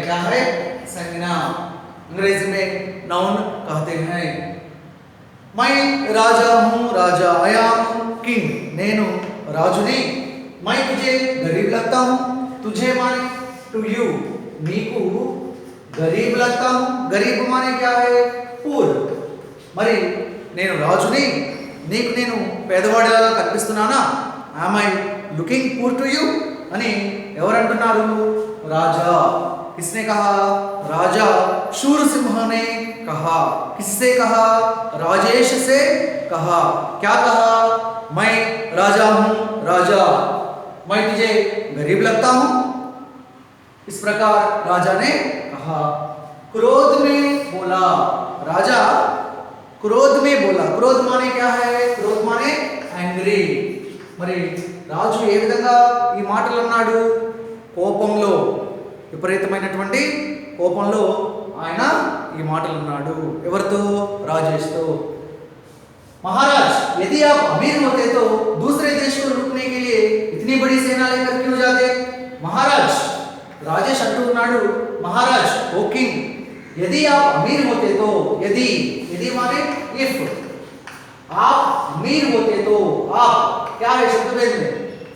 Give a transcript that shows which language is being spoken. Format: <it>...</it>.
<hi>क्या है, संज्ञा। अंग्रेजी में नाउन कहते हैं। मैं राजा हूँ राजा,</hi> <en>I am king,</en> <te>నేను రాజుని।</te> <hi>मैं तुझे गरीब लगता हूँ, तुझे माने</hi> <en>to you,</en> <te>నీకు</te> <hi>गरीब लगता हूँ, गरीब माने क्या है,</hi> <en>Poor.</en> <te>మరి నేను రాజుని, నీకు నేను పేదవాడిలాగా కనిపిస్తున్నానా,</te> <en>am I looking poor to you</en> <te>అని ఎవరంటున్నారు, రాజా।</te> <hi>किसने कहा, राजा शूरसिंह ने कहा। किससे कहा, राजेश से कहा। क्या कहा, मैं राजा हूँ राजा, मैं तुझे गरीब लगता हूँ, इस प्रकार राजा ने कहा। क्रोध में बोला, राजा क्रोध में बोला। क्रोध माने क्या है, क्रोध माने एंग्री।</hi> <te>మరి రాజు ఏ విధంగా ఈ మాటలు అన్నాడు, కోపంలో, విపరీతమైనటువంటి కోపంలో ఆయన ఈ ఈ మాటలు అన్నాడు. ఎవరితో? రాజేష్తో.</te> <hi>महाराज यदि आप अमीर होते तो दूसरे देश को लूटने के लिए इतनी बड़ी सेना लेकर क्यों जाते? महाराज राजेश</hi> <te>अंटू उन्नाडु,</te> <hi>महाराज</hi> <en>ओ किंग,</en> <hi>यदि आप अमीर होते तो, यदि यदि माने इफ, आप अमीर होते तो, आप क्या है शब्द भेद में?</hi>